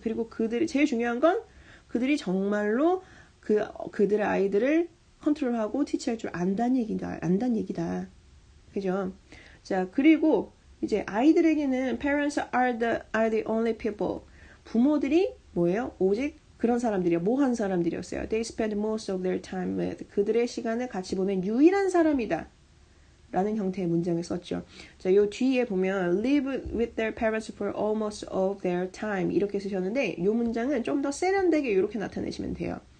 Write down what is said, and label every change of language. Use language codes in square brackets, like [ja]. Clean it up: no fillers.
[ko] 그리고 제일 중요한 건 그들이 정말로 그들의 아이들을 컨트롤하고 티치할 줄 안다는 얘기다. 그죠? 자, 그리고 이제 아이들에게는 [en] parents are the only people. [ko] 부모들이 뭐예요? 오직 그런 사람들이요. 뭐한 사람들이었어요. [en] They spend most of their time with. [ko] 그들의 시간을 같이 보낸 유일한 사람이다. 라는 형태의 문장을 썼죠. 자, 요 뒤에 보면 [en] live with their parents for almost of their time [ko] 이렇게 쓰셨는데 요 문장은 좀 더 세련되게 이렇게 나타내시면 돼요.